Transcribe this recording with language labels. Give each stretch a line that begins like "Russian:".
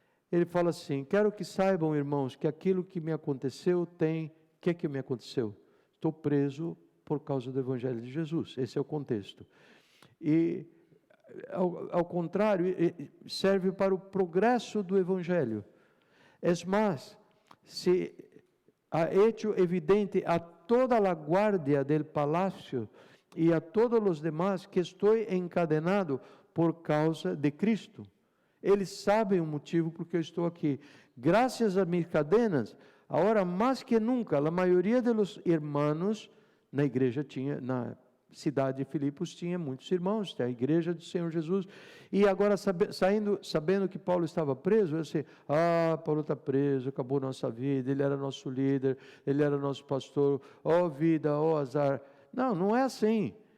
Portuguese: Ele fala assim, quero que saibam, irmãos, que aquilo que me aconteceu o que me aconteceu? Estou preso por causa do Evangelho de Jesus, esse é o contexto. E, ao contrário, serve para o progresso do Evangelho.
Spanish: Es más, se ha hecho evidente a toda la guardia del palacio y a todos los demás que estoy encadenado por causa de Cristo.
Portuguese: Eles sabem o motivo porque eu estou aqui. Graças a
Spanish: mis cadenas,
Portuguese: agora mais que nunca, a maioria dos irmãos na igreja na cidade de Filipos tinha muitos irmãos, a igreja do Senhor Jesus, e agora sabendo que Paulo estava preso, eu disse, Paulo está preso, acabou nossa vida, ele era nosso líder, ele era nosso pastor, vida, azar. Não é assim.